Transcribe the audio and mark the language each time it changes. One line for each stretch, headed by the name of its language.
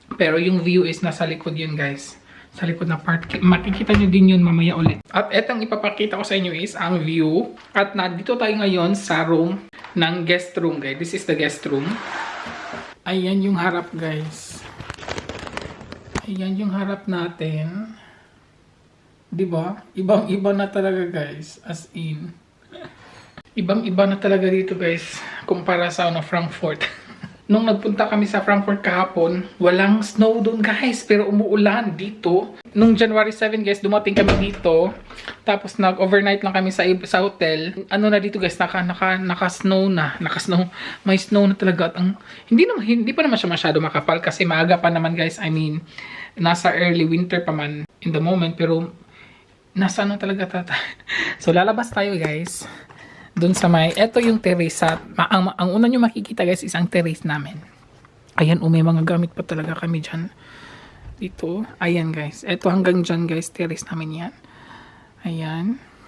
Filipino: Pero yung view is nasa likod yun guys. Sa likod na part. Makikita nyo din yun mamaya ulit. At etong ipapakita ko sa inyo is ang view. At nandito tayo ngayon sa room ng guest room guys.
English: This is the guest room.
Filipino: Ayan yung harap
English: guys.
Filipino: Ayan yung harap natin. Diba? Ibang-iba na talaga guys. As in. Ibang-iba na talaga dito guys. Kumpara sa Frankfurt. Nung nagpunta kami sa Frankfurt kahapon, walang snow doon guys. Pero umuulan dito. Nung January 7 guys, dumating kami dito. Tapos nag-overnight lang kami sa hotel. Ano na dito guys, naka-snow na. Naka-snow. May snow na talaga. At hindi pa naman siya masyado makapal kasi maaga pa naman guys.
English: I mean, nasa early winter
Filipino: pa man
English: in the moment.
Filipino: Pero nasa talaga So lalabas tayo guys. Doon sa ito yung terrace. Ang una nyo makikita guys is ang terrace namin. Ayan, may mga gamit pa talaga kami dyan. Dito. Ayan guys. Ito hanggang dyan guys. Terrace namin yan. Ayan.